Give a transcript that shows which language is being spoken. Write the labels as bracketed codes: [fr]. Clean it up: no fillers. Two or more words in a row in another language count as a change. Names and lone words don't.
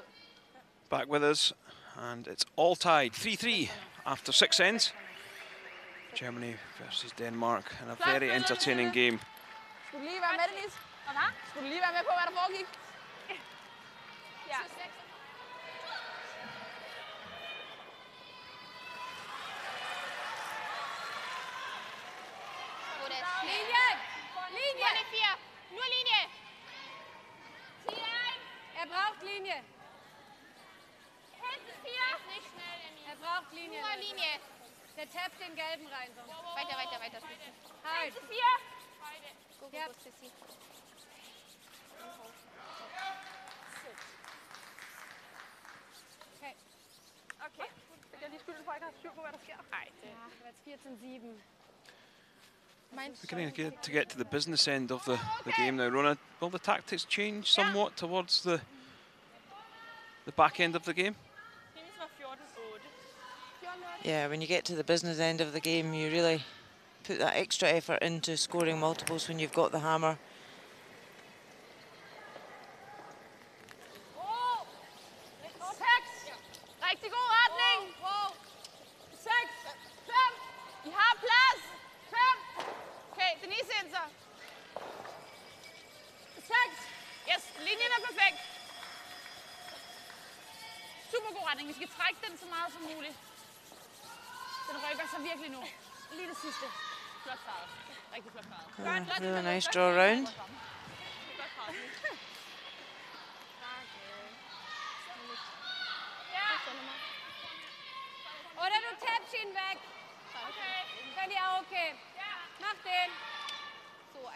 [en] Back with us, and it's all tied, 3-3 after 6 ends. Germany versus Denmark, and a very entertaining game. [da] Skulle du lige være med det, Lis? Hvad? Skulle du lige være med på, hvad der foregik? Ja. Linje! Linje! [de] Nur Linie! Er braucht Linie. Hinten 4! Nicht schnell, Emil. Er braucht Linie. Nur Linie. Der tappt den Gelben rein. Sonst. Weiter, weiter, weiter. Halt. Hinten 4! [en] Go, go, go, Sissi. Okay. Okay. [da] Fik jeg lige skylden for, at jeg ikke har styr på, hvad der sker? Nej. Ja, det var 14-7. [en] Beginning to get to the business end of the game now, Rona. Will the tactics change somewhat towards the back end of the game? [da] Hendes var 14-8. [en] Yeah, when you get to the business end of the game, you really put that extra effort into scoring multiples when you've got the hammer. [da] Rigtig god retning. 6. 5. I har plads. 5. Okay, Denise ind så. 6. Yes, linjen er perfekt. Super god retning. Vi skal trække den så meget som muligt. Den rykker sig virkelig nu. Lige det sidste. Flot farvet. Rigtig flot farvet. [en] Really nice draw round. [da] Flot farvet. [de] Oder du tappst ihn weg. Okay. Kann die auch okay. Mach den. So